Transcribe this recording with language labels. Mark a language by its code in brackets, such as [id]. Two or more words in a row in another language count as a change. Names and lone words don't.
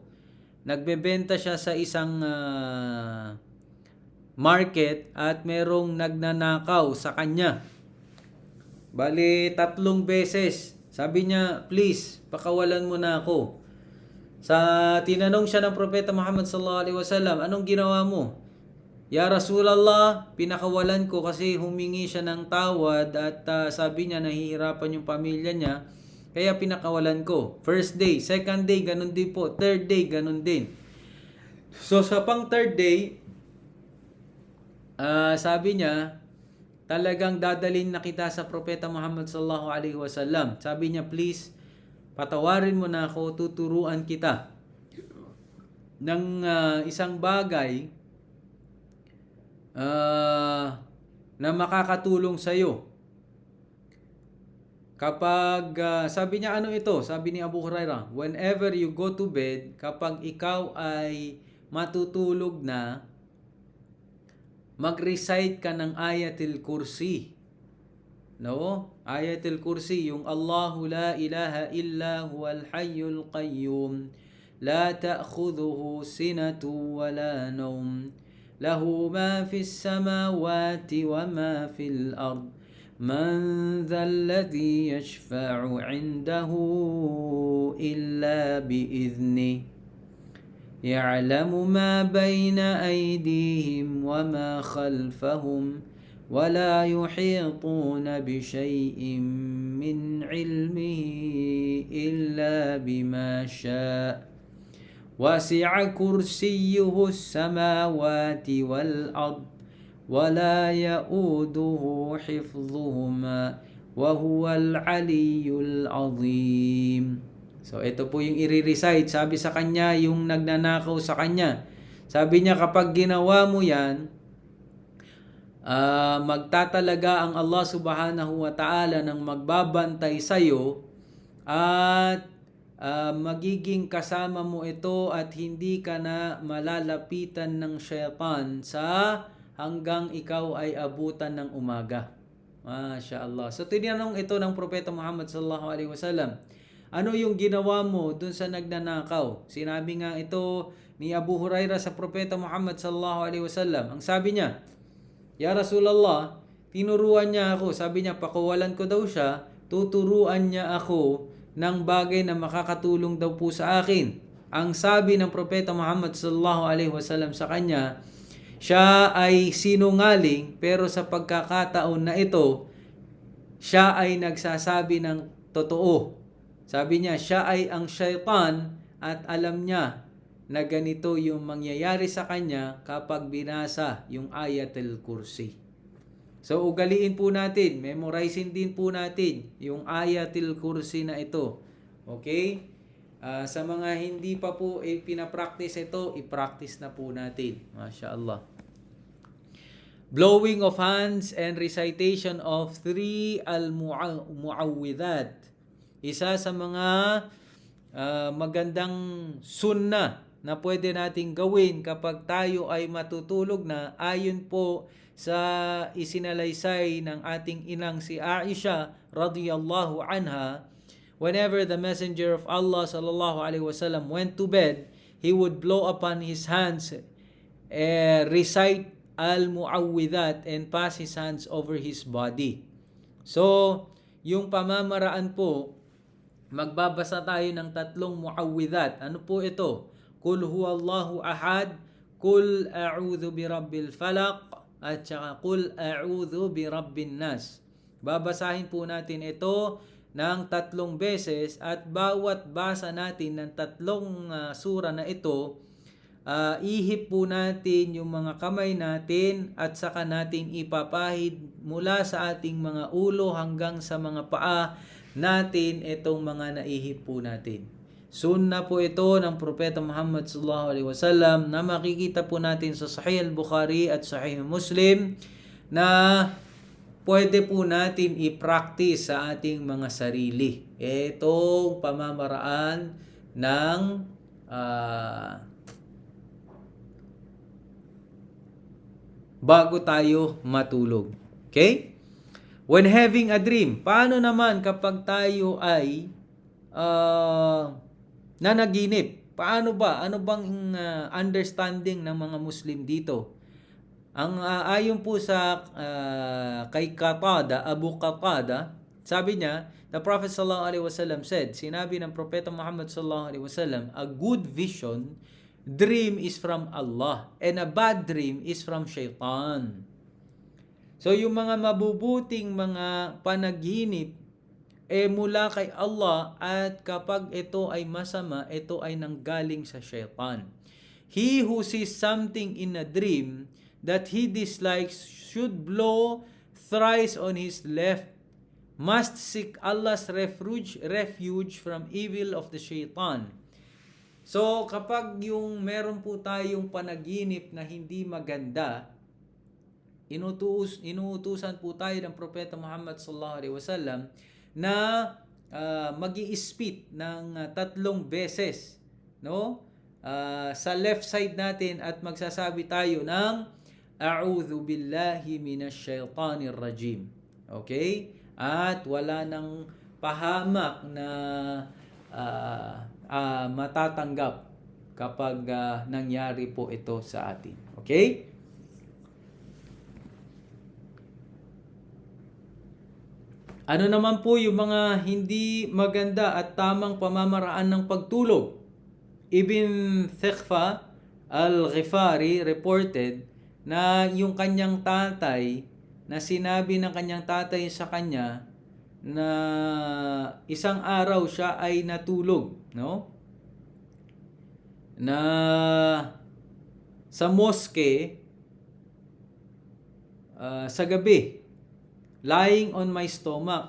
[tl] Nagbebenta siya sa isang market at merong nagnanakaw sa kanya. Bale 3 beses. Sabi niya, please, pakawalan mo na ako. Tinanong siya ng Propeta Muhammad [ar] صلى الله عليه وسلم, [tl] anong ginawa mo? [ar] يا رسول الله, [tl] pinakawalan ko kasi humingi siya ng tawad at sabi niya nahihirapan yung pamilya niya, kaya pinakawalan ko. [en] First day, second day, [tl] ganun din po. [en] Third day, [tl] ganun din. So sa pang third day, sabi niya, talagang dadalhin na kita sa Propeta Muhammad [ar] صلى الله عليه وسلم. [tl] Sabi niya, please, patawarin mo na ako, tuturuan kita ng isang bagay na makakatulong sa iyo. Kapag, sabi niya, ano ito? Sabi ni Abu Hurairah, [en] whenever you go to bed, [tl] kapag ikaw ay matutulog na, mag-recite ka ng Ayatul Kursi. [ar] No? Ayatul Kursi, yung الله لا إله إلا هو الحي القيوم لا تأخذه سنة ولا نوم له ما في السماوات وما في الأرض من ذا الذي يشفع عنده إلا بإذنه, يعلم ما بين أيديهم وما خلفهم ولا يحيطون بشيء من علمه إلا بما شاء وسع كرسيه السماوات والأرض ولا يؤوده حفظهما وهو العلي العظيم. [tl] So, ito po yung i-recite. Sabi sa kanya, yung nagnanakaw sa kanya. Sabi niya, kapag ginawa mo yan, magtatalaga ang Allah [ar] سبحانه وتعالى [tl] ng magbabantay sa'yo at magiging kasama mo ito at hindi ka na malalapitan ng syaitan hanggang ikaw ay abutan ng umaga. [ar] ما شاء الله. [tl] So, tinanong ito ng Propeta Muhammad [ar] صلى الله عليه وسلم, [tl] ano yung ginawa mo dun sa nagnanakaw? Sinabi nga ito ni Abu Hurairah sa Propeta Muhammad [ar] صلى الله عليه وسلم. [tl] Ang sabi niya, [ar] يا رسول الله, [tl] tinuruan niya ako. Sabi niya, pakawalan ko daw siya, tuturuan niya ako ng bagay na makakatulong daw po sa akin. Ang sabi ng Propeta Muhammad [ar] صلى الله عليه وسلم [tl] sa kanya, siya ay sinungaling, pero sa pagkakataon na ito, siya ay nagsasabi ng totoo. Sabi niya, siya ay ang syaitan at alam niya na ganito yung mangyayari sa kanya kapag binasa yung Ayatul Kursi. So, ugaliin po natin, memorizing din po natin yung Ayatul Kursi na ito. Okay? Sa mga hindi pa po pinapractice ito, i-practice na po natin. [ar] ما شاء الله. [en] Blowing of hands and recitation of 3 al-mu'awwidhat. [tl] Isa sa mga magandang sunnah na pwede nating gawin kapag tayo ay matutulog na, ayon po sa isinalaysay ng ating inang si Aisha [ar] رضي الله عنها, [en] whenever the Messenger of Allah [ar] صلى الله عليه وسلم [en] went to bed, he would blow upon his hands, recite al-mu'awwidhat and pass his hands over his body. [tl] So, yung pamamaraan po, magbabasa tayo ng 3 mu'awwidhat. Ano po ito? [ar] قل هو الله أحد قل أعوذ برب الفلق, [tl] at saka [ar] قل أعوذ برب الناس. [tl] Babasahin po natin ito ng 3 beses at bawat basa natin ng 3 sura na ito, ihip po natin yung mga kamay natin at saka natin ipapahid mula sa ating mga ulo hanggang sa mga paa natin itong mga naihip po natin. Sunna po ito ng Propeta Muhammad [ar] صلى الله عليه وسلم [tl] na makikita po natin sa Sahih al-Bukhari at Sahih Muslim, na pwede po natin i-practice sa ating mga sarili. Itong pamamaraan ng bago tayo matulog. [en] Okay? When having a dream, [tl] paano naman kapag tayo ay nanaginip? Paano ba? Ano bang understanding ng mga Muslim dito? Ang ayon po sa kay Qatada, Abu Qatada, sabi niya, [en] the Prophet [ar] صلى الله عليه وسلم [en] said, [tl] sinabi ng Propeta Muhammad [ar] صلى الله عليه وسلم, [en] a good vision, dream is from Allah, and a bad dream is from shaitan. [tl] So yung mga mabubuting mga panaginip mula kay Allah, at kapag ito ay masama, ito ay nanggaling sa shaitan. [en] He who sees something in a dream that he dislikes should blow thrice on his left, must seek Allah's refuge from evil of the shaitan. [tl] So kapag yung meron po tayong panaginip na hindi maganda, inuutusan po tayo ng Propeta Muhammad [ar] صلى الله عليه وسلم [tl] na magi-spit ng 3 beses, no? Sa left side natin, at magsasabi tayo ng [ar] أعوذ بالله من الشيطان الرجيم. [tl] Okay? At wala nang pahamak na matatanggap kapag nangyari po ito sa atin. Okay? Ano naman po yung mga hindi maganda at tamang pamamaraan ng pagtulog? Ibn Thiqfa al-Ghifari reported na yung kanyang tatay, na sinabi ng kanyang tatay sa kanya na isang araw siya ay natulog, no? Na sa mosque sa gabi, [en] lying on my stomach.